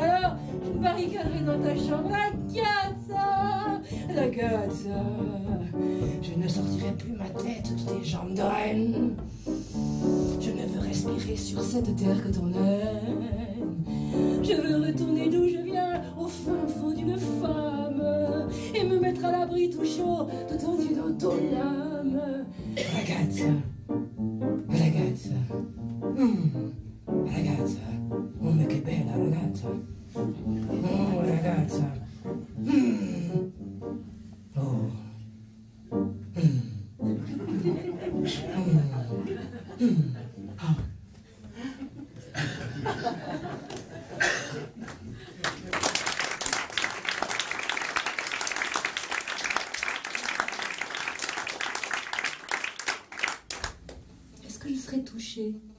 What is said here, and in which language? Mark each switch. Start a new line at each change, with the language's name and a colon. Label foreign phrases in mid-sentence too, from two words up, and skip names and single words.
French: Alors, je me barricaderai dans ta chambre. Ragazza, je ne sortirai plus ma tête de tes jambes de reine. Je ne veux respirer sur cette terre que ton haine. Je veux retourner d'où je viens, au fin fond d'une femme, et me mettre à l'abri tout chaud, tout entier dans ton âme.
Italian: Ragazza, ragazza, ragazza, oh mais che bella ragazza, oh ragazza, oh. Ah.
French: Est-ce que je serais touchée?